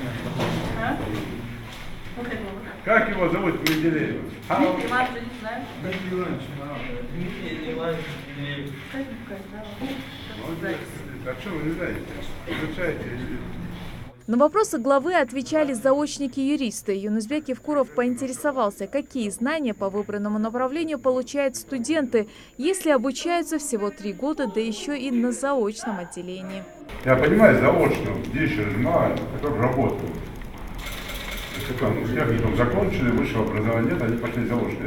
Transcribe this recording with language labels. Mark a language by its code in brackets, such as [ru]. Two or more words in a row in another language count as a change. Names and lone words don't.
[ru] Как его зовут Менделеева? Дмитрий Иванович, не знаю. Дмитрий Иванович. А что вы не знаете? Изучаете. На вопросы главы отвечали заочники-юристы. Юнусбек Евкуров поинтересовался, какие знания по выбранному направлению получают студенты, если обучаются всего 3 года, да еще и на заочном отделении. Я понимаю, заочно, здесь знаю, которые работают. Техникум закончили, высшего образования нет, они пошли заочно.